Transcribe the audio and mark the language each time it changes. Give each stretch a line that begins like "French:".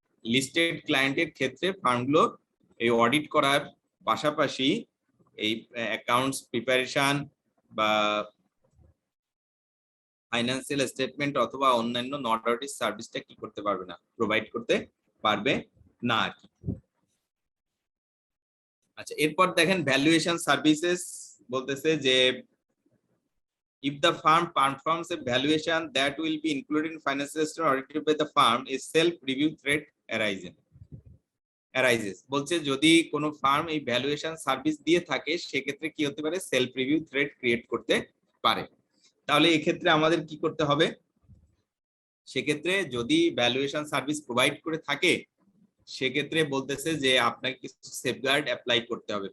Bangla: Listed ক্লায়েন্টের ক্ষেত্রে ফার্মগুলো এই অডিট করার পাশাপাশি এই অ্যাকাউন্টস প্রিপারেশন বা ফাইন্যান্সিয়াল স্টেটমেন্ট অথবা অন্যান্য নন অডিট সার্ভিসটা কি করতে পারবে না, প্রোভাইড করতে পারবে না আর কি। আচ্ছা এরপর দেখেন ভ্যালুয়েশন সার্ভিসেস বলতেছে যে
English: if the firm performs a valuation that will be included in financial statement audited by the firm, a self-review threat arises.
Bangla: বলছে যদি কোনো ফার্ম এই ভ্যালুয়েশন সার্ভিস দিয়ে থাকে সেক্ষেত্রে কি হতে পারে, সেলফ রিভিউ থ্রেট ক্রিয়েট করতে পারে। তাহলে এই ক্ষেত্রে আমাদের কি করতে হবে, সেক্ষেত্রে যদি ভ্যালুয়েশন সার্ভিস প্রোভাইড করে থাকে সেক্ষেত্রে বলতেছে যে আপনাকে কিছু সেফগার্ড অ্যাপ্লাই করতে হবে।